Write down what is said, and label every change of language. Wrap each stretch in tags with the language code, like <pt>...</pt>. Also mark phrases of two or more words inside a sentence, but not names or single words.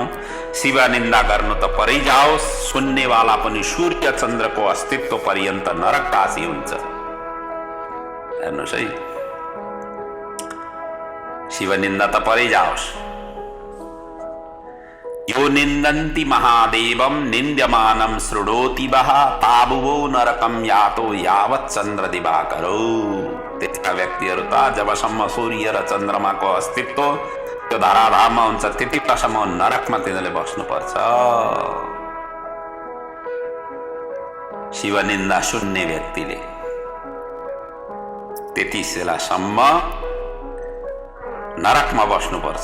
<ne>शिव निन्दा गर्नु त परै जाओस्, सुन्नेवाला पनि सूर्य चन्द्रको अस्तित्व पर्यन्त नरकवासी हुन्छ। हेर्नुहोस् है, शिव निन्दा त परै जाओस्।</ne> <sa>यो निन्दन्ति महादेवं निन्द्यमानं शृणोति वः ताबुवो नरकं यातो यावत् चन्द्र दिवाकरो।</sa> <ne>त्यस्ता व्यक्तिहरू त जबसम्म सूर्य र चन्द्रमाको अस्तित्व त्यो धराधाममा हुन्छ त्यति बेलासम्म नरकमा तिनीहरूले बस्नुपर्छ। शिव निन्दा सुन्ने व्यक्तिले त्यति बेलासम्म नरकमा बस्नुपर्छ।</ne>